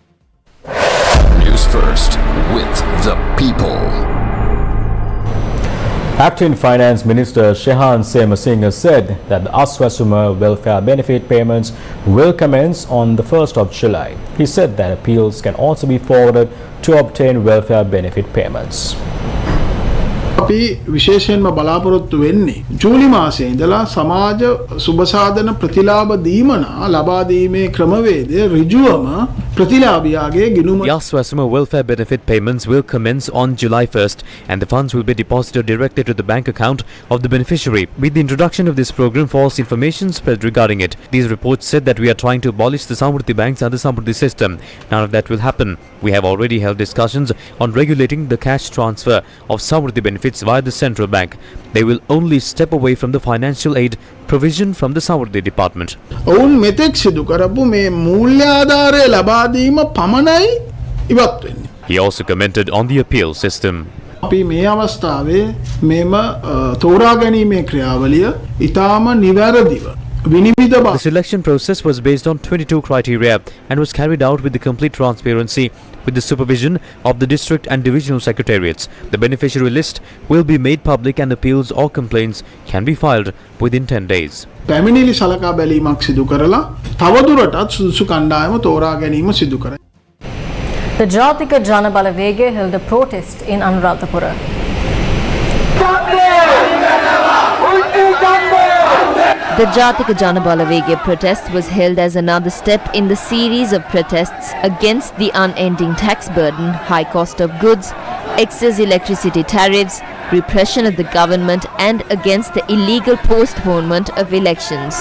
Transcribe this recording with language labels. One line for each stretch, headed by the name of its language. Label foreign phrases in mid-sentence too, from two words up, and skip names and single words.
English: News first with the people. Acting Finance Minister Shehan Semasinghe said that the Aswasuma welfare benefit payments will commence on the 1st of July. He said that appeals can also be forwarded to obtain welfare benefit payments.
Sinhala: අපි විශේෂයෙන්ම බලාපොරොත්තු වෙන්නේ ජූලි මාසයේ ඉඳලා සමාජ සුබසාධන ප්‍රතිලාභ දීමන ලබා දීමේ ක්‍රමවේදය ඍජුවම ප්‍රතිලාභියාගේ ගිණුම.
English: The Aswasuma welfare benefit payments will commence on July 1st and the funds will be deposited directly to the bank account of the beneficiary. With the introduction of this program, false information spread regarding it. These reports said that we are trying to abolish the Samruddhi banks and the Samruddhi system. None of that will happen. We have already held discussions on regulating the cash transfer of Samruddhi benefits via the central bank. They will only step away from the financial aid provision from the Samruddhi department.
Sinhala: ඔවුන් මෙතෙක් සිදු කරපු මේ මූල්‍ය ආධාරය ලබා දීම පමණයි ඉවත් වෙන්නේ.
English: He also commented on the appeal system.
Sinhala: අපි මේ අවස්ථාවේ මේම තෝරා ගැනීමේ ක්‍රියාවලිය ඊටාම නිවැරදිව විනිවිද
English: The selection process was based on 22 criteria and was carried out with the complete transparency with the supervision of the district and divisional secretariats. The beneficiary list will be made public and appeals or complaints can be filed within 10 days.
Sinhala: පැමිණිලි සලකා බැලීමක් සිදු කරලා තවදුරටත් සුදුසු කණ්ඩායම තෝරා ගැනීම සිදු කරයි.
English: The Jatika Jana Balavege held a protest in Anuradhapura. The Jatika Jana Balavege protest was held as another step in the series of protests against the unending tax burden, high cost of goods, excess electricity tariffs, repression of the government and against the illegal postponement of elections.